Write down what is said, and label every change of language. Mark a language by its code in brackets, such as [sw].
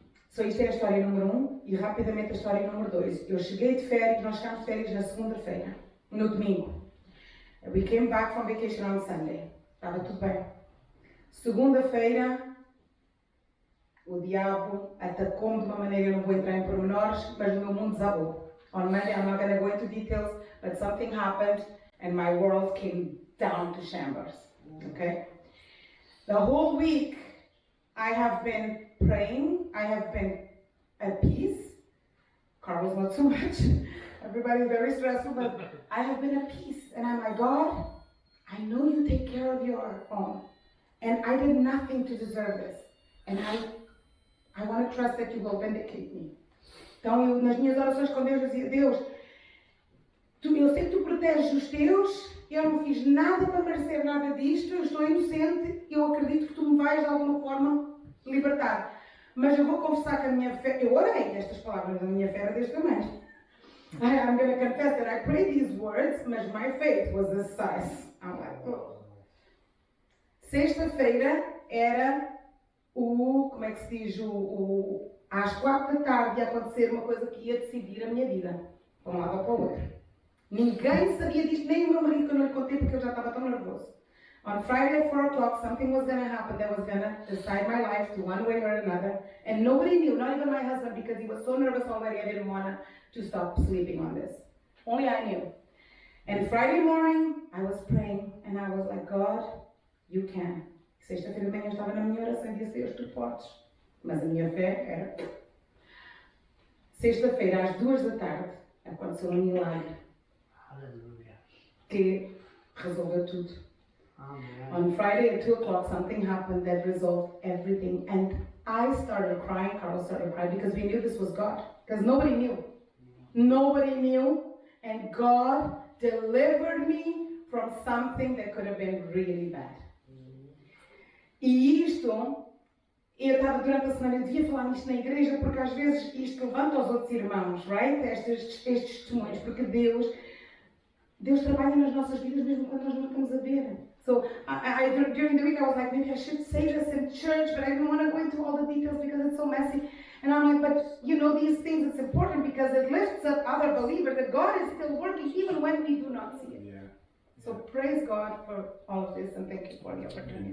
[pt] So isto é a história número 1 e rapidamente a história número 2. Eu cheguei de férias, nós chegámos de férias na segunda-feira, no domingo. [en] We came back from vacation on Sunday. [pt] Estava tudo bem. Segunda-feira, o diabo atacou-me de uma maneira, eu não vou entrar em pormenores, mas o meu mundo desabou. [en] On Monday, I'm not going to go into details, but something happened and my world came down to shambles. Okay? The whole week, I have been praying, I have been at peace. Carlos not so much. Everybody's very stressful, but I have been at peace. And I'm like, God, I know you take care of your own. And I did nothing to deserve this. And I want to trust that you will vindicate me. [pt] Então, eu, nas minhas orações com Deus, eu dizia, Deus, eu sei que tu proteges os teus, eu não fiz nada para merecer nada disto, eu estou inocente, eu acredito que tu me vais de alguma forma libertar. Mas eu vou confessar que a minha fé, eu orei estas palavras, a minha fé era deste tamanho. [en] I'm going to confess that I prayed these words, mas my faith was this size. I'm like, oh. [pt] Sexta-feira era como é que se diz, às 4 da tarde ia acontecer uma coisa que ia decidir a minha vida, para um lado ou para o outro. Ninguém sabia disto, nem o meu marido, que eu não lhe contei porque eu já estava tão nervoso. [en] On Friday at 4 o'clock, something was going to happen that was going to decide my life to one way or another. And nobody knew, not even my husband, because he was so nervous already, I didn't want to stop sleeping on this. Only I knew. And Friday morning, I was praying, and I was like, God, you can. [pt] Sexta-feira de manhã eu estava na minha oração e disse, Deus, tu podes. Mas a minha fé era... Sexta-feira, às 2 da tarde, aconteceu um milagre. [en] Hallelujah. [pt] Que resolveu tudo. [en] Amen. On Friday at 2 o'clock, something happened that resolved everything. And I started crying, Carlos started crying, because we knew this was God. Because nobody knew. Nobody knew. And God delivered me from something that could have been really bad. [pt] E isto, eu estava durante a semana, eu devia falar nisto na igreja, porque às vezes isto levanta aos outros irmãos, right? Estes testemunhos, porque Deus trabalha nas nossas vidas mesmo quando nós não estamos a ver. [en] So, during the week I was like, maybe I should say this in church, but I didn't want to go into all the details because it's so messy. And I'm like, but you know, these things, it's important because it lifts up other believers that God is still working even when we do not see it. Yeah. So praise God for all of this and thank you for the opportunity.